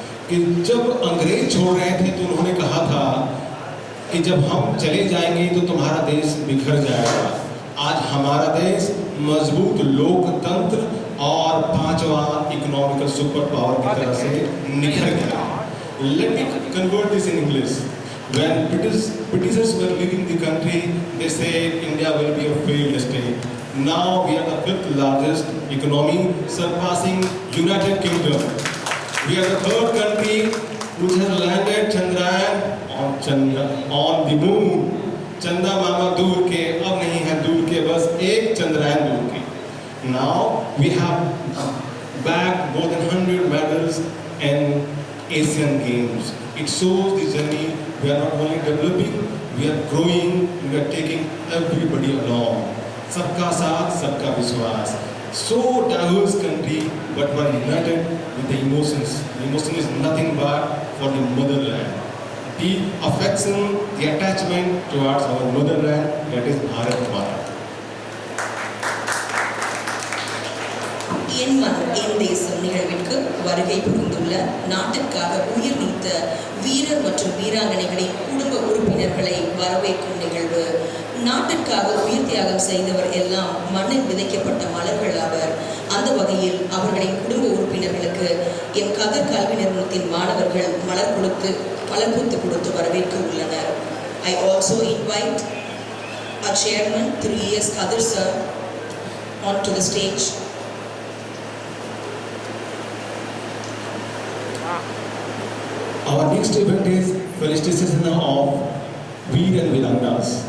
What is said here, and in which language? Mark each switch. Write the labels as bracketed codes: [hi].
[hi] कि जब अंग्रेज छोड़ रहे थे तो उन्होंने कहा था कि जब हम चले जाएंगे तो तुम्हारा देश बिखर जाएगा। आज हमारा देश मजबूत लोकतंत्र और 5वां इकोनॉमिकल सुपर पावर की तरह से निखर गया। [en] Let me convert this in English. When Britishers were leaving the country, they said India will be a failed state. Now we are the 5th largest economy, surpassing United Kingdom. We are the 3rd country which has landed Chandrayaan on the moon. [hi] चंदा मामा दूर के, अब नहीं है दूर के, बस एक चंद्रयान दूर के. [en] Now we have bagged more than 100 medals in Asian Games. It shows the journey. We are not only developing, we are growing, we are taking everybody along. [hi] Sabka saath, sabka vishwas. [en] So diverse country, but we are united with the emotions. The emotion is nothing but for the motherland. The affection, the attachment towards our motherland, that is Bharat Mata. [ta] என் மண் என் தேசம் நிகழ்விற்கு வருகை புரிந்துள்ள நாட்டிற்காக உயிர் நீத்த வீரர் மற்றும் வீராங்கனைகளின் குடும்ப உறுப்பினர்களை வரவேற்கும் நிகழ்வு. நாட்டிற்காக உயிர் தியாகம் செய்தவர் எல்லாம் மண்ணில் விதைக்கப்பட்ட மலர்கள் அவர். அந்த வகையில் அவர்களின் குடும்ப உறுப்பினர்களுக்கு எம் கதர் கல்வி நிறுவனத்தின் மாணவர்கள் மலர் பூத்து கொடுத்து வரவேற்க உள்ளனர். [en] I also invite our chairman, Thiru E.S. Kadir sir, onto the stage. Our next event is felicitation of Veer and Virangas.